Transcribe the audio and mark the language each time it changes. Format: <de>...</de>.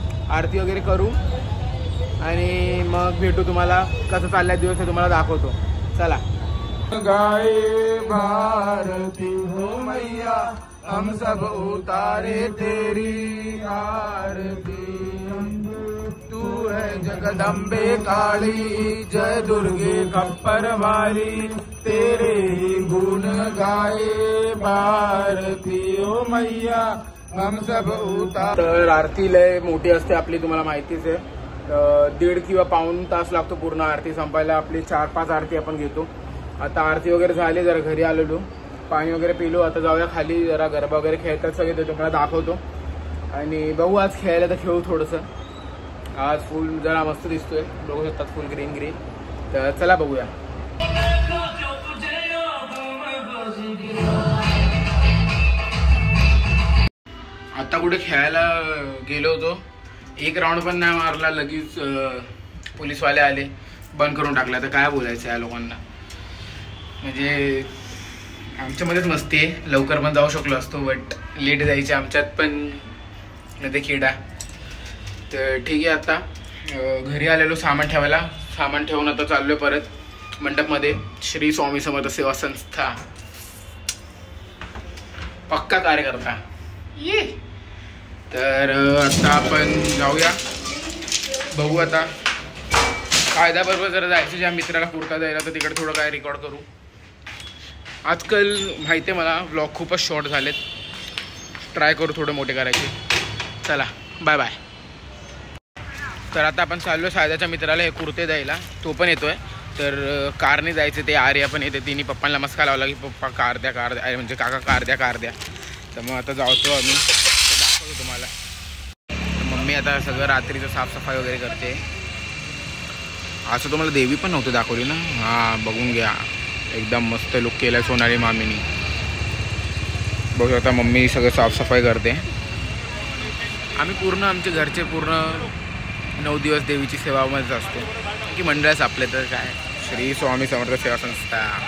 <mr>आरती वगैरे करू आणि मग भेटू, तुम्हाला कसं चाललाय दिवस हे तुम्हाला दाखवतो। चला।</mr> <hi>गाए भारती हो मैया, हम सब उतारे तेरी आरती। तू है जगदम्बे काली, जय दुर्गे खप्पर वाली, तेरे ही गुण गाए भारती ओ मैया, हम सब उतार।</hi> <mr>तर आरती लय मोठी असते आपली, तुम्हाला माहितीच आहे। 1.5 किंवा पाऊण तास लागतो पूर्ण आरती संपायला। आपली 4-5 आरती आपण घेतो। आता आरती वगैरे झाली, जरा घरी आलेलो, पाणी वगैरे पिलो। आता जाऊया खाली, जरा गरबा वगैरे खेळतात सगळे, ते तुम्हाला दाखवतो। आणि बघू, आज खेळायला तर खेळू थोडंसं। आज फुल जरा मस्त दिसतोय, बघू शकतात, फुल ग्रीन ग्रीन। तर चला बघूया। आता कुठे खेळायला गेलो होतो, एक राऊंड पण नाही मारला, लगेच पोलीसवाले आले, बंद करून टाकला। तर काय बोलायचं या लोकांना, म्हणजे आमच्यामध्येच मस्ती आहे। लवकर पण जाऊ शकलो असतो, बट लेट जायचे आमच्यात पण ते किडा। तर ठीक आहे, आता घरी आलेलो सामान ठेवायला, सामान ठेवून आता चाललोय परत मंडपमध्ये। श्री स्वामी समर्थ सेवा संस्था पक्का कार्यकर्ता ये। तर आता आपण जाऊया, बघू आता कायद्याबरोबर जरा जायचं, ज्या मित्राला कुर्ता द्यायला, तर तिकडे थोडं काय रेकॉर्ड करू। आजकाल माहिती आहे मला, व्लॉग खूपच शॉर्ट झालेत, ट्राय करू थोडे मोठे करायचे। चला, बाय बाय। तर आता आपण चाललो सायदाच्या मित्राला हे कुर्ते द्यायला, तो पण येतोय। तर कारने जायचं, ते आर्या पण येते, तिने पप्पांना मस्का लावला की पप्पा कार द्या, म्हणजे काका कार द्या। तर मग आता जातो आम्ही, दाखवतो तुम्हाला। तर मम्मी आता सगळं रात्रीचं साफसफाई वगैरे करते। असं तुम्हाला देवी पण नव्हतं दाखवली ना, हां बघून घ्या, एकदम मस्त लुक केला सोनाली मामीनी। बघू शकता, मम्मी सगळं साफसफाई करते। आम्ही पूर्ण आमचे घरचे पूर्ण 9 दिवस देवीची सेवामध्येच असतो, की मंडळच आपले। तर काय, श्री स्वामी समर्थ सेवा संस्था।</mr>